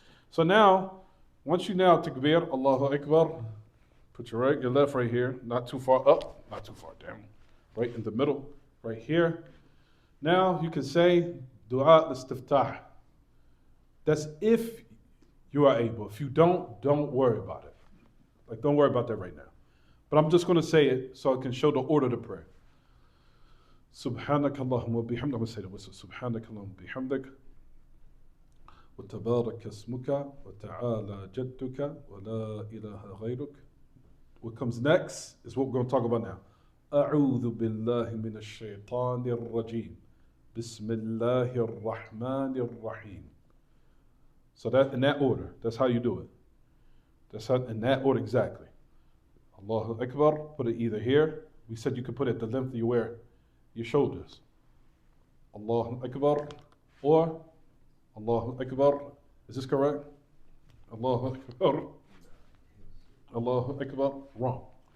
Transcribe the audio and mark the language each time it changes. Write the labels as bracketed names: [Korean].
[English] So now, once you now takbir, Allahu Akbar, put your left right here, not too far up, not too far down, right in the middle, right here. Now you can say dua al-istiftah. That's if you are able. If you don't worry about it. Like, don't worry about that right now. But I'm just going to say it so I can show the order to prayer. [Arabic] سبحانك اللهم وبحمدك سبحانك اللهم وبحمدك وتبارك اسمك وتعالى جدك ولا إله غيرك. [English] What comes next is what we're going to talk about now. [Arabic] أعوذ بالله من الشيطان الرجيم بسم الله الرحمن الرحيم. [English] So that in that order, that's how you do it. That's how, in that order exactly. Allahu Akbar, put it either here. We said you could put it at the length you wear your shoulders. Allahu Akbar or Allahu Akbar. Is this correct? Allahu Akbar. Allahu Akbar. Wrong.